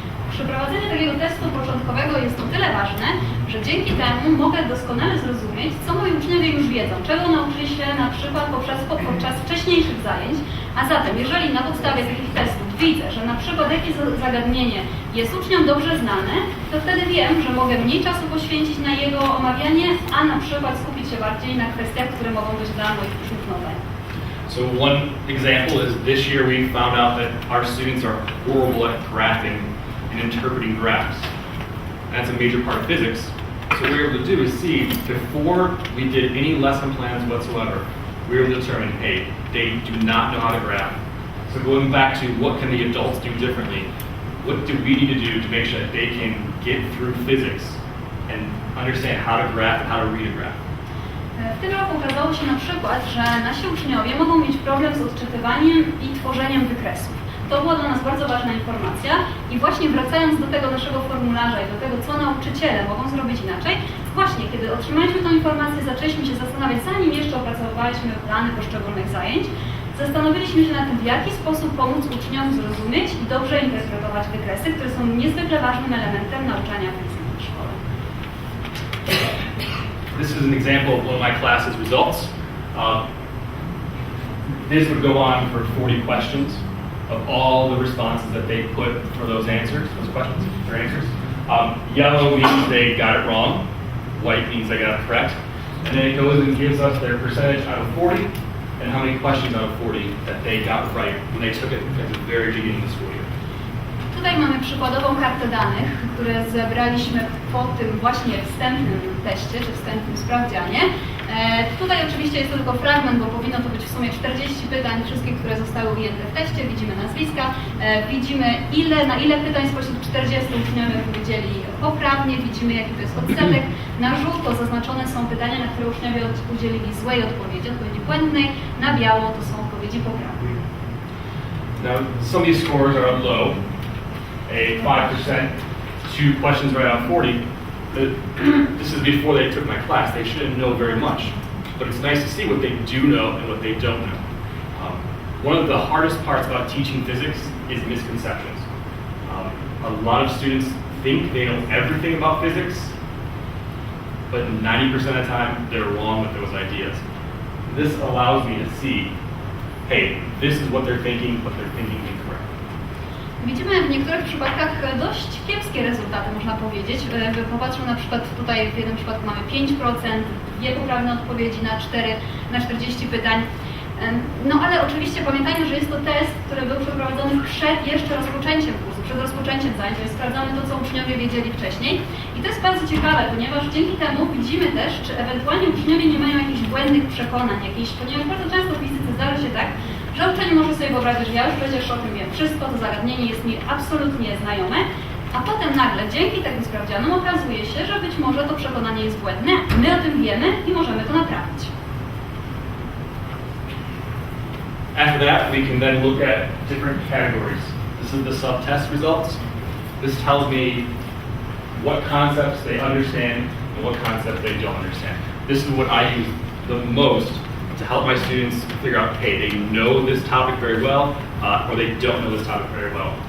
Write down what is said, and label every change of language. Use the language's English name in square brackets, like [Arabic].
[Polish] Przeprowadzenie takiego testu początkowego jest o tyle ważne, że dzięki temu mogę doskonale zrozumieć, co moi uczniowie już wiedzą, czego nauczyli się na przykład podczas wcześniejszych zajęć, a zatem jeżeli na podstawie takich testów widzę, że na przykład jakieś zagadnienie jest uczniom dobrze znane, to wtedy wiem, że mogę mniej czasu poświęcić na jego omawianie, a na przykład skupić się bardziej na kwestiach, które mogą być dla moich uczniów nowe. [English] So one example is this year we found out that our students are horrible at graphing and interpreting graphs. That's a major part of physics. So what we were able to do is see, before we did any lesson plans whatsoever, we were able to determine, hey, they do not know how to graph. So going back to what can the adults do differently, what do we need to do to make sure that they can get through physics and understand how to graph and how to read a graph. [Polish] W tym roku okazało się na przykład, że nasi uczniowie mogą mieć problem z odczytywaniem i tworzeniem wykresów. To była dla nas bardzo ważna informacja i właśnie wracając do tego naszego formularza i do tego, co nauczyciele mogą zrobić inaczej, właśnie kiedy otrzymaliśmy tę informację, zaczęliśmy się zastanawiać, zanim jeszcze opracowywaliśmy plany poszczególnych zajęć, zastanowiliśmy się nad tym, w jaki sposób pomóc uczniom zrozumieć i dobrze interpretować wykresy, które są niezwykle ważnym elementem nauczania fizyki w szkole. [English] This is an example of one of my class's results. This would go on for 40 questions of all the responses that they put for those answers, those questions, their answers. Yellow means they got it wrong. White means they got it correct. And then it goes and gives us their percentage out of 40 and how many questions out of 40 that they got right when they took it at the very beginning of the school year. [Polish] Tutaj mamy przykładową kartę danych, które zebraliśmy po tym właśnie wstępnym teście, czy wstępnym sprawdzianie. Tutaj oczywiście jest to tylko fragment, bo powinno to być w sumie 40 pytań, wszystkie, które zostały ujęte w teście. Widzimy nazwiska, widzimy na ile pytań spośród 40 uczniowie odpowiedzieli poprawnie, widzimy jaki to jest odsetek. Na żółto zaznaczone są pytania, na które uczniowie udzielili złej odpowiedzi błędnej, na biało to są odpowiedzi poprawne. [English] Now, some of these scores are low. A 5%, 2 questions right out of 40 this is before they took my class. They shouldn't know very much, but it's nice to see what they do know and what they don't know. One of the hardest parts about teaching physics is misconceptions. A lot of students think they know everything about physics, but 90% of the time they're wrong with those ideas. This allows me to see, hey, this is what they're thinking, but they're thinking incorrect. [Polish] Widzimy w niektórych przypadkach dość kiepskie rezultaty, można powiedzieć. Popatrzmy na przykład tutaj, w jednym przypadku mamy 5%, 2 poprawne odpowiedzi na 40 pytań. No ale oczywiście pamiętajmy, że jest to test, który był przeprowadzony przed jeszcze rozpoczęciem kursu, przed rozpoczęciem zajęć, więc sprawdzamy to, co uczniowie wiedzieli wcześniej. I to jest bardzo ciekawe, ponieważ dzięki temu widzimy też, czy ewentualnie uczniowie nie mają jakichś błędnych przekonań, ponieważ bardzo często w fizyce zdarza się tak, że uczeń może sobie wyobrazić, że ja już przecież o tym wiem wszystko, to zagadnienie jest mi absolutnie znajome, a potem nagle dzięki takim sprawdzianom okazuje się, że być może to przekonanie jest błędne, my o tym wiemy i możemy to naprawić. [English] After that, we can then look at different categories. This is the sub-test results. This tells me what concepts they understand and what concepts they don't understand. This is what I use the most to help my students figure out, hey, they know this topic very well, or they don't know this topic very well.